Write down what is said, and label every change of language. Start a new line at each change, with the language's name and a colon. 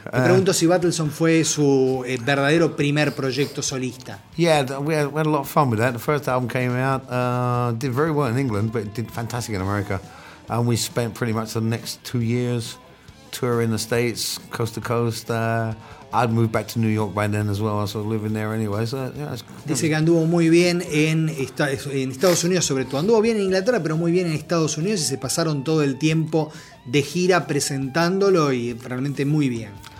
Spanish: Me pregunto si Battlesong fue su verdadero primer proyecto solista.
English: Yeah, we had a lot of fun with that. The first album came out, did very well in England, but it did fantastic in America. And we spent pretty much the next 2 years touring the States, coast to coast. I'd moved back to New York by then as well, so living there anyway. So, yeah,
Spanish: dice que anduvo muy bien en Estados Unidos, sobre todo. Anduvo bien en Inglaterra, pero muy bien en Estados Unidos y se pasaron todo el tiempo de gira presentándolo y realmente muy bien.